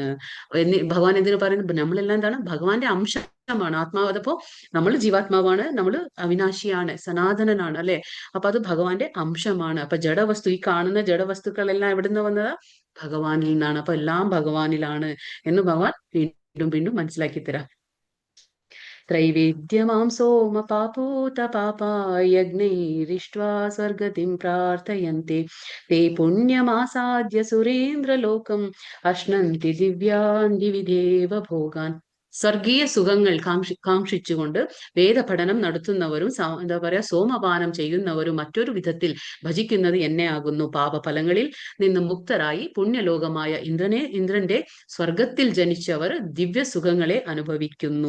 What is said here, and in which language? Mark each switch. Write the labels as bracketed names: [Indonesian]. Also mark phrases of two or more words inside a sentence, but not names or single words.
[Malayalam] ഭഗവാൻ എന്തിനു പറയുന്നത്? നമ്മളെല്ലാം എന്താണ്? ഭഗവാന്റെ അംശമാണ്. ആത്മാവ്. അതപ്പോ നമ്മൾ ജീവാത്മാവാണ്, നമ്മൾ അവിനാശിയാണ്, സനാതനനാണ് അല്ലെ? അപ്പൊ അത് ഭഗവാന്റെ അംശമാണ്. അപ്പൊ ജഡവസ്തു, ഈ കാണുന്ന ജഡവസ്തുക്കളെല്ലാം എവിടുന്ന് വന്നതാ? ഭഗവാനിൽ നിന്നാണ്. അപ്പൊ എല്ലാം ഭഗവാനിലാണ് എന്ന് ഭഗവാൻ വീണ്ടും വീണ്ടും മനസ്സിലാക്കി തരാം. [Sanskrit] त्रैवेद्यमां सोमपापूतपापा यज्ञैरिष्ट्वा स्वर्गतिं प्रार्थयन्ते ते पुण्यमासाद्य सुरेन्द्रलोकम् अश्नन्ति दिव्यान् दिवि देवभोगान्. [Malayalam] സ്വർഗീയ സുഖങ്ങൾ കാക്ഷിച്ചുകൊണ്ട് വേദപഠനം നടത്തുന്നവരും എന്താ പറയാ സോമപാനം ചെയ്യുന്നവരും മറ്റൊരു വിധത്തിൽ ഭജിക്കുന്നത് എന്നെ ആകുന്നു. പാപഫലങ്ങളിൽ നിന്ന് മുക്തരായി പുണ്യലോകമായ ഇന്ദ്രന്റെ സ്വർഗത്തിൽ ജനിച്ചവർ ദിവ്യ സുഖങ്ങളെ അനുഭവിക്കുന്നു.